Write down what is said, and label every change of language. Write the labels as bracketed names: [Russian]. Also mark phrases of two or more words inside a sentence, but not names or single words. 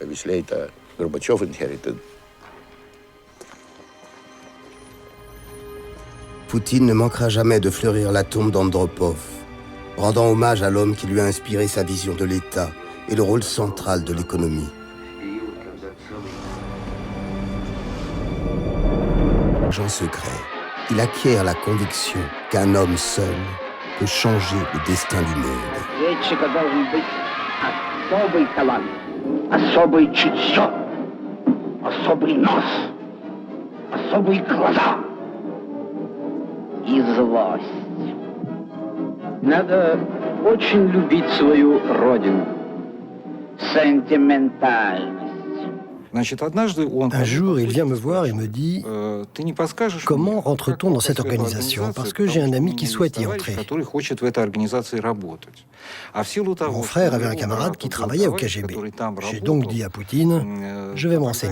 [French] Poutine ne manquera jamais de fleurir la tombe d'Andropov, rendant hommage à l'homme qui lui a inspiré sa vision de l'État et le rôle central de l'économie. Agent secret, il acquiert la conviction qu'un homme seul peut changer le destin du monde. [Russian] особое чутье, особый нос, особые глаза и злость. Надо очень любить свою родину. Сентиментальность. [French] Un jour, il vient me voir et me dit « Comment rentre-t-on dans cette organisation ? Parce que j'ai un ami qui souhaite y entrer. » Mon frère avait un camarade qui travaillait au KGB. J'ai donc dit à Poutine « Je vais me renseigner.